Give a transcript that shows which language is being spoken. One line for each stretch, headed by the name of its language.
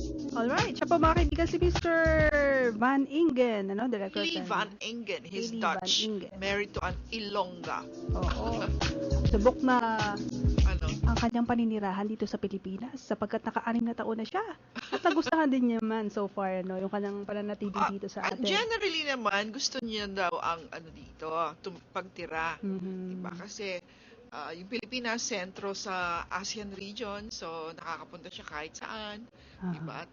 Filipino: Alright, siya po mga kaibigan si Mr.
English: Van Ingen, Director Lee Van Ingen, he's Dutch, married to an Ilongga.
Filipino: Oo. Subok na ang kanyang paninirahan dito sa Pilipinas sapagkat naka-6 na taon na siya. At nagustuhan din niya man
English: so far,
Filipino: yung kanyang pananatili dito sa atin. Generally naman, gusto niya daw ang dito, pagtira. Diba? Kasi yung Pilipinas, sentro sa ASEAN region, so nakakapunta siya kahit saan. Diba?